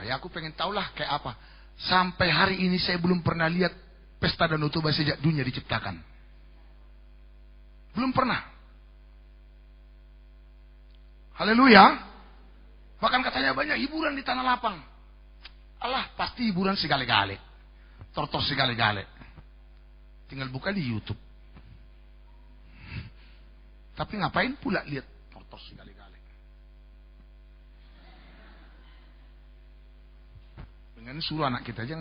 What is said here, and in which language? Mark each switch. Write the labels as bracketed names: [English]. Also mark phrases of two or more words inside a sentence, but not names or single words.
[Indonesian] Ya aku pengen tahulah kayak apa. Sampai hari ini saya belum pernah lihat pesta Danau Toba sejak dunia diciptakan. Belum pernah. Haleluya. Bahkan katanya banyak hiburan di tanah lapang. Allah, pasti hiburan segale-gale. Tortor segale-gale. Tinggal buka di YouTube. Tapi ngapain pula lihat tortor segale-gale? Dengan suruh anak kita aja